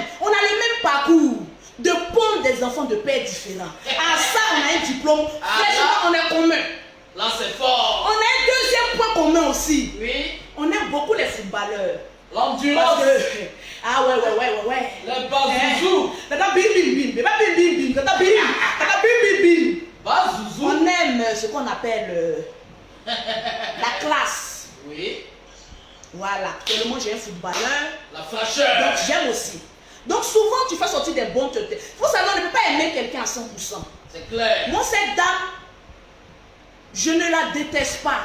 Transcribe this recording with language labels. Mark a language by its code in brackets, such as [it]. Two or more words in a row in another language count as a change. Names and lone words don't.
[fr] On a le même parcours de pondre des enfants de pères différents. À ça, on a un diplôme. Ah, Franchement, on est commun. Là, c'est fort. On a un deuxième point commun aussi. Oui. On aime beaucoup les footballeurs. L'endurance. Parce que... Ah ouais. Les bazouzous. Tata bim bim bim. Tata bim bim bim. Tata bim bim bim. Bazouzou. On aime ce qu'on appelle la classe. Oui. Voilà. Actuellement, j'ai un footballeur. La fraîcheur. Donc, j'aime aussi. Donc, souvent, tu fais sortir des bons têtes. Il faut savoir, on ne peut pas aimer quelqu'un à 100%. C'est clair. Moi, cette dame, je ne la déteste pas.